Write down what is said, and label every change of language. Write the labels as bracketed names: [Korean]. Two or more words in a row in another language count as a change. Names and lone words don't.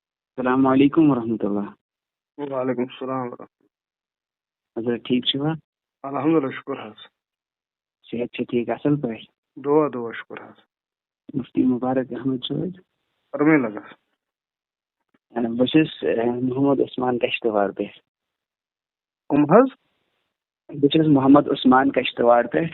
[Arabic] السلام علیکم ورحمۃ اللہ. وعلیکم السلام ورحمۃ [Kashmiri] حضرت ٹھیک چھو؟ اللہ. الحمدللہ شکر حظ. صحت چھا ٹھیک اصل پٲٹھۍ؟ دعا شکر حظ. مفتی مبارک احمد چھو حظ؟ فرمٲے لگس. بہٕ چھُس محمد عثمان کشتواڑ پٮ۪ٹھ. کم حظ؟ بہٕ چھُس محمد عثمان کشتواڑ پٮ۪ٹھ.